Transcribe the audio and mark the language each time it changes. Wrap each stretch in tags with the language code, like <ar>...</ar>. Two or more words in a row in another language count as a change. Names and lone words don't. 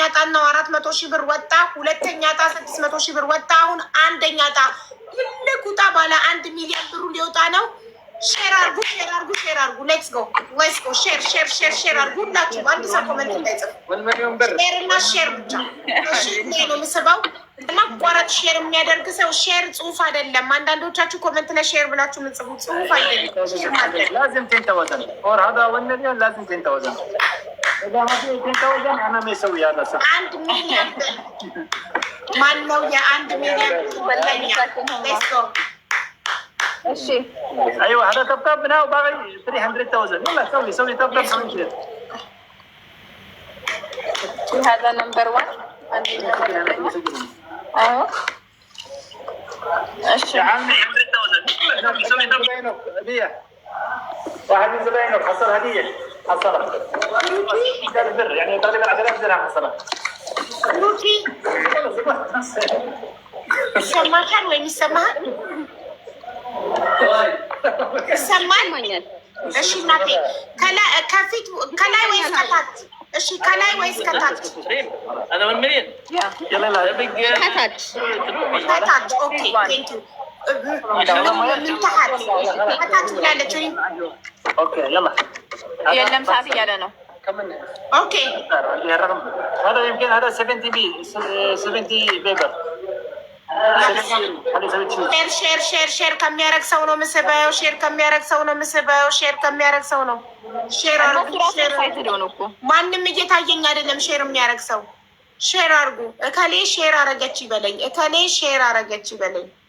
<am>ዕጣ እና 400,000 ብር ወጣ። ሁለተኛ ዕጣ 600,000 ብር ወጣ። አሁን አንደኛ ዕጣ ትልቅ ዕጣ ባለ 1 ሚሊዮን ብሩ ሊወጣ ነው። ሼር አርጉ።</am> <en>let's go</en> <am>ሼር አርጉ። ሁላችሁ አንድ ሰው ኮሜንት እንዳይጽፍ ሼር እና ሼር ብቻ። እሺ ነው የምስበው ማቋረጥ ሼር የሚያደርግ ሰው ሼር ጽሁፍ አይደለም። አንዳንዶቻችሁ ኮሜንት ላይ ሼር ብላችሁ የምጽፉ ጽሁፍ አይደለም።</am> <ar>لازم تنتوزن اور هذا والنبي لازم تنتوزن اذا ما في تنتوزن انا ما يسوي هذا صح</ar> <am>1 ሚሊዮን ማን ነው የ1 ሚሊዮን በለኛ?</am> <en>let's go</en> <am>እሺ</am> <ar>ايوه هذا طبطب هنا وباقي 300,000 يلا سوي طبطب كده هذا نمبر 1 اهو እሺ يا عمي 100,000 سوي طبطب هديه واحد من زباينك حصل هديه حصلها بر يعني تقريبا 10,000 درهم حصلها</ar> <am>ሩቲ ይሰማሻል ወይ? ይሰማል? ይሰማል? እሺ እናቴ ከላይ ወይ ከታች? እሺ ከላይ ወይስ ከታች?</am> <ar>هذا من منين؟ يلا لا بقى</ar> <am>ከታች ከታች።</am> <en>OK thank you።</en> <am>ምን ከታች ብላለች።</am> <ar>اوكي يلا</ar> <am>የለም ሰዓት እያለ ነው። ኦኬ</am> <ar>هذا يمكن هذا 70 بي 70 بيبر</ar> <am>ሼር ከሚያደርግ ሰው ነው ምስበው። ሼር ከሚያደርግ ሰው ነው ምስበው። ሼር ከሚያደርግ ሰው ነው። ሼር አርጉ። ማንም እየታየኝ አይደለም። ሼር የሚያደርግ ሰው ሼር አርጉ። እከሌ ሼር አረገች ይበለኝ። እከሌ ሼር አረገች ይበለኝ።</am>